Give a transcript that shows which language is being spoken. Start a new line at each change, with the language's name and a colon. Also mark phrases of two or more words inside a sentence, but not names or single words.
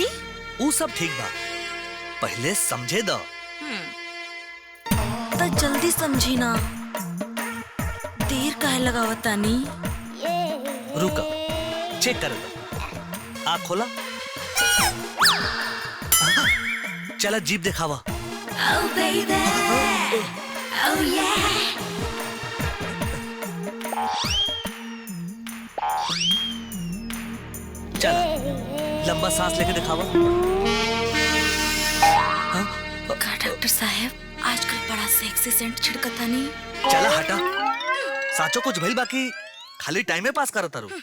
Bhojpuri: ऊ सब ठीक बा, पहले समझे दो। तो जल्दी समझी ना, देर काहे लगावतानी? रुका, चेक कर दो। आँख खोला। चला जीभ दिखावा।
English: Oh baby, oh yeah.
Bhojpuri: चला लंबा सांस लेके दिखावा। का डॉक्टर साहब, आजकल बड़ा
English: sexy scent
Bhojpuri: छिड़कता नहीं। चला हटा, साचो कुछ भइल बाकी खाली टाइम में पास करता रू।